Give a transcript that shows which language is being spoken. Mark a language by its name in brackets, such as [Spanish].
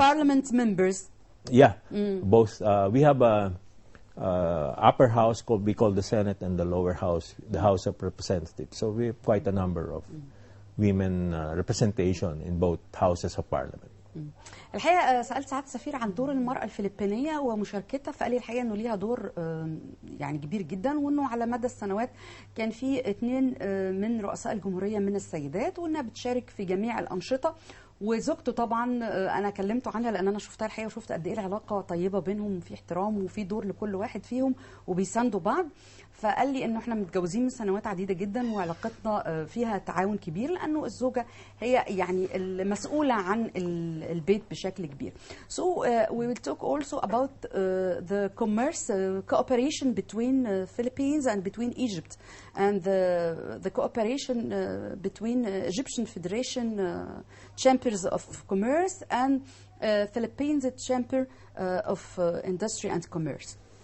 [English] have Parliament members. Yeah, both. We have a upper house we call the Senate, and the lower house, the House of Representatives. So we have quite a number of women representation in both houses of parliament. [Arabic] الحقيقه سالت سعاده السفير عن دور المراه الفلبينيه ومشاركتها، فقال لي الحقيقه انه ليها دور يعني كبير جدا، وانه على مدى السنوات كان في 2 من رؤساء الجمهوريه من السيدات، وانها بتشارك في جميع الانشطه. وزوجته طبعا انا كلمته عنها لان انا شفتها الحقيقه، وشفت قد ايه العلاقه طيبه بينهم، وفي احترام وفي دور لكل واحد فيهم وبيساندوا بعض. فقال لي انه احنا متجوزين من سنوات عديده جدا، وعلاقتنا فيها تعاون كبير، لانه الزوجه هي يعني المسؤوله عن البيت بشكل كبير. [English] So we will talk also about the commerce cooperation between Philippines and between Egypt, and the cooperation between Egyptian Federation Chambers of Commerce and Philippines Chamber of Industry and Commerce.